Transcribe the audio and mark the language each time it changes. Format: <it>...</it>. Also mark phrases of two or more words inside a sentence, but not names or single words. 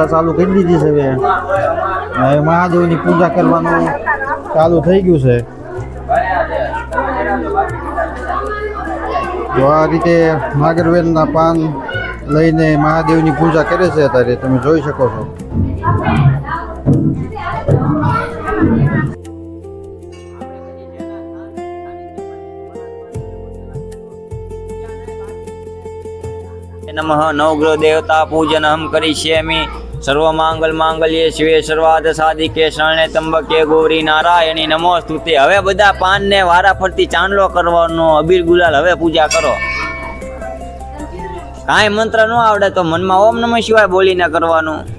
<gu>ચાલુ કરી દીધી છે, હવે મહાદેવની પૂજા કરવાનું ચાલુ થઈ ગયું છે। તો આ રીતે નાગરવેલના પાન લઈને મહાદેવની પૂજા કરે છે અત્યારે તમે જોઈ શકો છો।</gu> <sa>नमः नवग्रह देवता पूजन हम करिष्यामि सर्वमांगल मांगल्ये शिवे सर्वार्थ साधिके शरणे त्र्यंबके गौरी नारायणी नमोस्तुते।</sa> <gu>હવે બધા પાનને વારા ફરતી ચાંદલો કરવાનો, અબીર ગુલાલ હવે પૂજા કરો। કાંઈ મંત્ર ન આવડે તો મનમાં</gu> <sa>ॐ नमः शिवाय</sa> <gu>બોલીને કરવાનું।</gu>